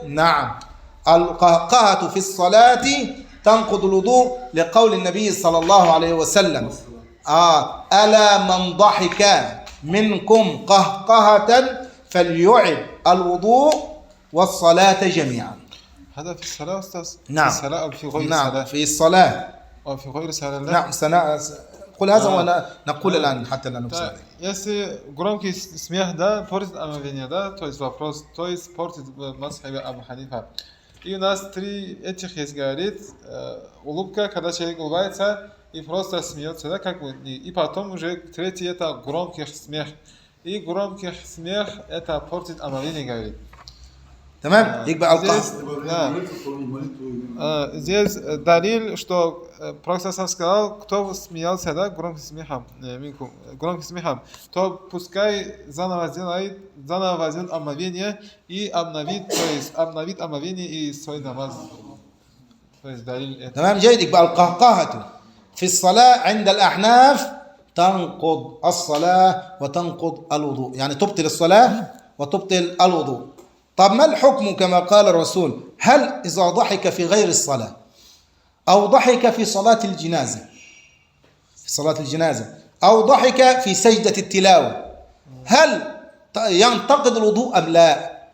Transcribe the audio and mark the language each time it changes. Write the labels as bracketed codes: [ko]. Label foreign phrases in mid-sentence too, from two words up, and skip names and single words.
[ar] نعم، القهقهة في الصلاة تنقض الوضوء لقول النبي صلى الله عليه وسلم ألا من ضحك منكم قهقهة فليعد الوضوء والصلاة جميعا. هذا في الصلاة أستاذ؟ نعم. في الصلاة أو في غير نعم الصلاة؟ في الصلاة. أو في غير الصلاة؟ نعم قل هذا ولا نقول الآن حتى لا نفسد. [ru] Если громкий смех, да, портит омовение, да, то есть вопрос, то есть портит мазхабе Абу Ханифа. И у нас 3 этих есть, говорит, улыбка, когда человек улыбается и просто смеется, да, как бы, и потом уже 3 это громкий смех. И громкий смех это портит омовение, говорит. [ar] تمام يبقى [ru] Здесь Далиль, что Пророк сказал, кто смеялся, да, громким смехом, то пускай заново возьмет омовение и обновит, то есть обновит омовение и свой намаз. То есть Далиль это. [ar] تمام جيد. يبقى القهقهة في الصلاة عند الأحناف تنقض الصلاة وتنقض الوضوء، يعني تبطل الصلاة وتبطل الوضوء. طب ما الحكم كما قال الرسول؟ هل إذا ضحك في غير الصلاة أو ضحك في صلاة الجنازة، أو ضحك في سجدة التلاوة، هل ينتقد الوضوء أم لا؟